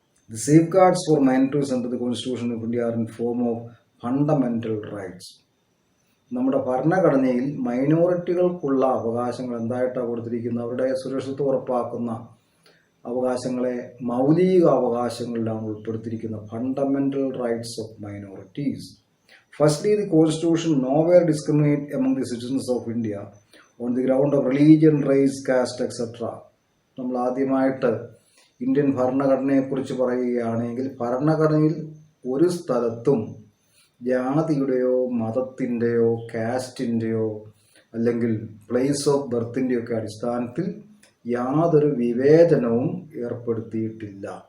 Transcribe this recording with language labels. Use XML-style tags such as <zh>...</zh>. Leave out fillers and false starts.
<en>The safeguards for minorities under the constitution of India are in form of fundamental rights.</en> <ml>നമ്മുടെ ഭരണഘടനയിൽ മൈനോറിറ്റികൾക്കുള്ള അവകാശങ്ങൾ എന്തായിട്ടാണ് കൊടുത്തിരിക്കുന്നത്? അവരുടെ സുരക്ഷിതത്വം ഉറപ്പാക്കുന്ന അവകാശങ്ങളെ മൗലിക അവകാശങ്ങളിലാണ് ഉൾപ്പെടുത്തിയിരിക്കുന്നത്.</ml> <en>Fundamental rights of minorities. Firstly, the Constitution nowhere discriminate among the citizens of India on the ground of religion, race, caste, etc.</en> <ml>നമ്മൾ ആദ്യമായിട്ട് ഇന്ത്യൻ ഭരണഘടനയെക്കുറിച്ച് പറയുകയാണെങ്കിൽ ഭരണഘടനയിൽ ഒരു സ്ഥലത്തും ജാതിയുടെയോ മതത്തിൻ്റെയോ കാസ്റ്റിൻ്റെയോ അല്ലെങ്കിൽ പ്ലേസ് ഓഫ് ബർത്തിൻ്റെയോ ഒക്കെ അടിസ്ഥാനത്തിൽ യാതൊരു വിവേചനവും ഏർപ്പെടുത്തിയിട്ടില്ല.</ml>